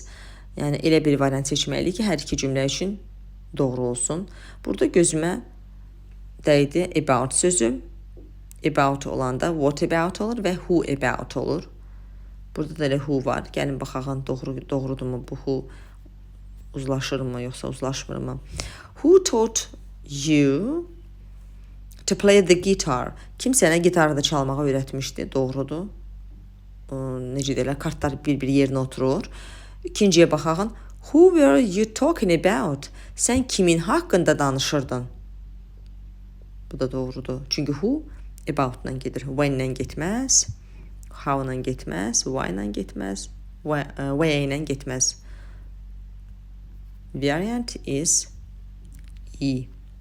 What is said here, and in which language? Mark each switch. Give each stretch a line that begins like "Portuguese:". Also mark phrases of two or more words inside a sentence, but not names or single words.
Azerbaijani: Yəni elə bir variant seçməliyik ki, hər iki cümlə üçün doğru olsun. Burada gözümə dəydi about sözü. About olanda
English: what about
Azerbaijani: olur və
English: who about
Azerbaijani: olur. Burada da elə who var. Gəlin baxağın doğrudurmu bu who uzlaşırmı yoxsa uzlaşmırmı?
English: Who taught you to play the guitar?
Azerbaijani: Kim sənə gitarda çalmağı öyrətmişdi? Doğrudur. Necə deyirlər, kartlar bir-bir yerinə oturur. İkinciyə baxağın.
English: Who were you talking about?
Azerbaijani: Sən kimin haqqında danışırdın? Bu da doğrudur. Çünki
English: who about-
Azerbaijani: la gedir. When-lə getməz. How-la getməz. Why-la getməz. Where-lə getməz.
English: Variant is E.